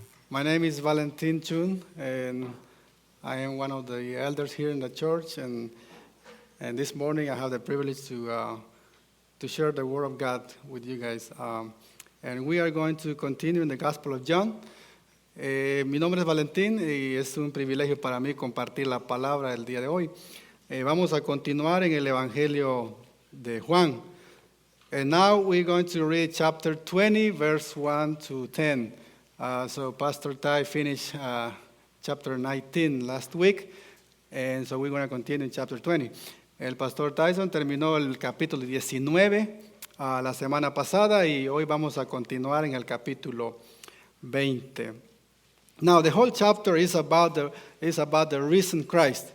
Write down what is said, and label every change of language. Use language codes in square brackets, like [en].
[en] My name is Valentin Chun, and I am one of the elders here in the church. And this morning I have the privilege to share the Word of God with you guys. And we are going to continue in the Gospel of John. [es] Mi nombre es Valentín y es un privilegio para mí compartir la palabra el día de hoy. Vamos a continuar en el Evangelio de Juan. [en] And now we're going to read chapter 20, verse 1 to 10. So Pastor Ty finished chapter 19 last week, and so we're going to continue in chapter 20. [es] El Pastor Tyson terminó el capítulo 19 la semana pasada y hoy vamos a continuar en el capítulo 20. [en] Now, the whole chapter is about the risen Christ.